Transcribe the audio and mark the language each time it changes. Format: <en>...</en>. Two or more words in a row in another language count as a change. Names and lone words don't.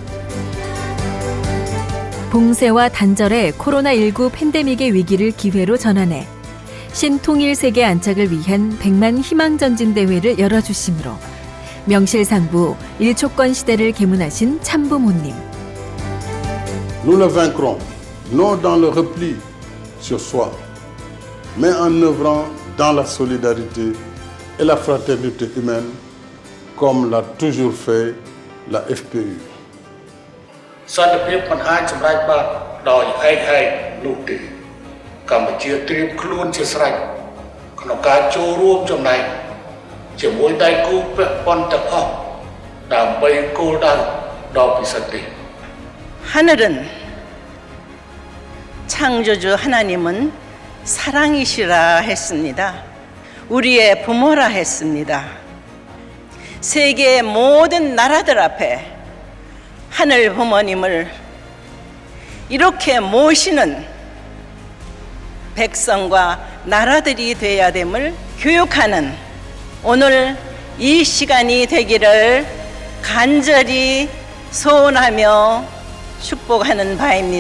<ko>봉쇄와 단절의 코로나19 팬데믹의 위기를 기회로 전환해 신통일 세계 안착을 위한 100만 희망 전진 대회를 열어주심으로 명실상부 일초권 시대를 계문하신 참부모님.</ko> <fr>Nous le vaincrons, non dans le repli sur soi, mais en œuvrant dans la solidarité et la fraternité humaine, comme l'a toujours fait la FPU.</fr> <km>សន្តិភាពមិនអាចសម្រេចបានដោយឯកឯងនោះទេកម្ពុជាត្រៀមខ្លួនជាស្រេចក្នុងការចូលរួមចំណែកជាមួយដៃគូពាក់ព័ន្ធទាំងអស់ដើម្បីគោលដៅដ៏ពិសិដ្ឋនេះ</km> <ko>하늘은 창조주 하나님은 사랑이시라 했습니다. 우리의 부모라 했습니다. 세계의 모든 나라들 앞에 하늘 부모님을 이렇게 모시는 백성과 나라들이 되어야 됨을 교육하는 오늘 이 시간이 되기를 간절히 소원하며 축복하는 바입니다.</ko>